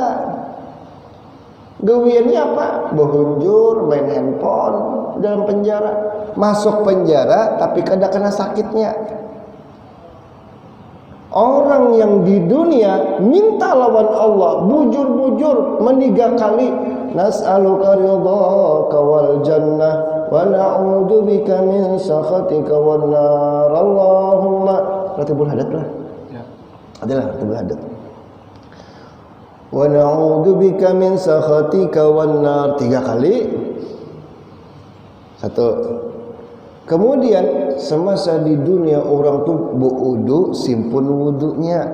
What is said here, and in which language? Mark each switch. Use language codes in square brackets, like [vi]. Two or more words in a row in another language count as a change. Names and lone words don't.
[bjn] Gawiannya apa? Berhunjur, main handphone dalam penjara. Masuk penjara tapi kada kena sakitnya. Orang yang di dunia minta lawan Allah bujur-bujur meniga kali, [ar] نسألك رضاك والجنة ونعوذ بك من سخطك والنار. [bjn] Allahumma ratibul hadat lah. Ya. Adalah ratibul hadat. [ar] ونعوذ بك من سخطك والنار 3 kali. 1. [bjn] Kemudian semasa di dunia orang tuh berwudu, simpun wudunya.